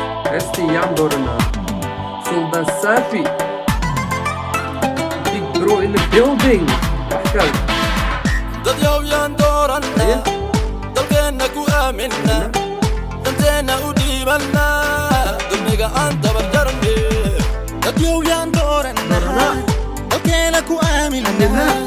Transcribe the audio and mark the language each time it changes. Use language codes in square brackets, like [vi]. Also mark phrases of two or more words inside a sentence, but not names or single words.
[so] Heestii yaan dooranaa. Sultan Safi. [en] Big Bro in the building. [so] Wax kale. Dad yow yaan dooranaa. Aye. Dalkeenna ku aaminna. Aye. Danteenna u dhiibanna. Dulmiga aan dabar jarne. Dad yow yaan dooranaa. Dooranaa. Dalkeenna ku aaminna.